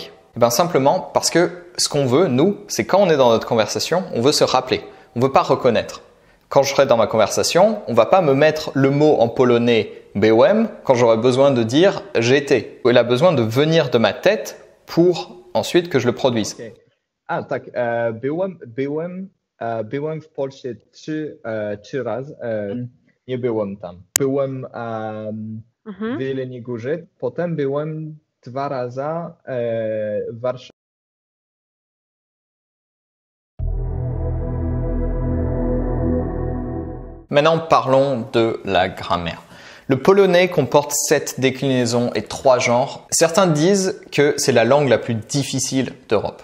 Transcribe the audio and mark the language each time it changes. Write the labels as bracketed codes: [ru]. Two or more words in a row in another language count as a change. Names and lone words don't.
[fr] Simplement parce que ce qu'on veut, nous, c'est quand on est dans notre conversation, on veut se rappeler, on ne veut pas reconnaître. Quand je serai dans ma conversation, on ne va pas me mettre le mot en polonais byłem quand j'aurai besoin de dire j'étais. Il a besoin de venir de ma tête pour ensuite que je le produise. Okay. [pl] Tak, byłem w Polsce trzy razy, nie byłem tam. Byłem w Jeleniej Górze, potem byłem 2 razy w Warszawie. [fr] Maintenant, parlons de la grammaire. Le polonais comporte 7 déclinaisons et 3 genres. Certains disent que c'est la langue la plus difficile d'Europe.